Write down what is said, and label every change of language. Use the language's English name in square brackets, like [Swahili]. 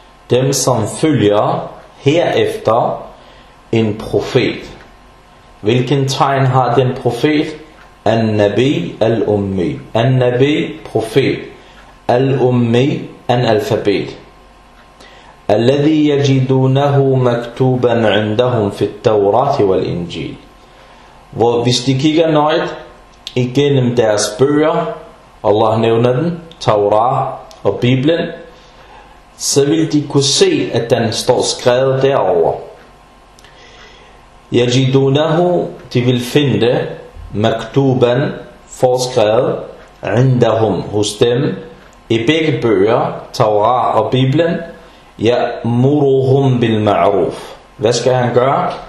[Danish] Dem, som følger herefter en profet. Hvilken tegn har den profet? [Arabic] النبي الأمي. النبي profet. الأمي analfabet. الذي يجدونه مكتوبا عندهم في التوراة والإنجيل. [Danish] Hvor hvis de kigger nøjt igennem deres bøger, Allah nævner den, Torah og Bibelen, så vil de kunne se, at den står skrevet derover. يَجِدُونَهُ, de vil finde, مَكْتُوبًا, forskrevet, عِنْدَهُمْ, hos dem, i begge bøger, Torah og Bibelen, [Arabic] يَأْمُرُهُمْ بِالْمَعْرُوفِ. [Danish] Hvad skal han gøre?